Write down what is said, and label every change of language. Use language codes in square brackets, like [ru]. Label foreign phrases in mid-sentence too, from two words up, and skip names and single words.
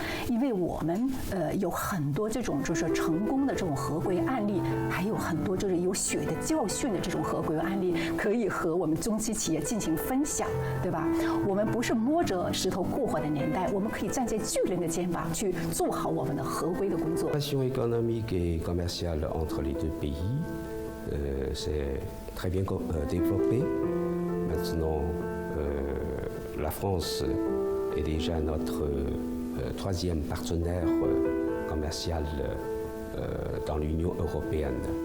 [zh] 因为我们有很多这种就是成功的这种合规案例，还有很多就是有血的教训的这种合规案例，可以和我们中资企业进行分享，对吧？我们不是摸着石头过河的年代，我们可以站在巨人的肩膀去做好我们的合规的工作。 [fr] La relation économique et commerciale entre les 2 pays, c'est très bien développé. Maintenant, la France est déjà notre 3e partenaire commercial dans l'Union européenne.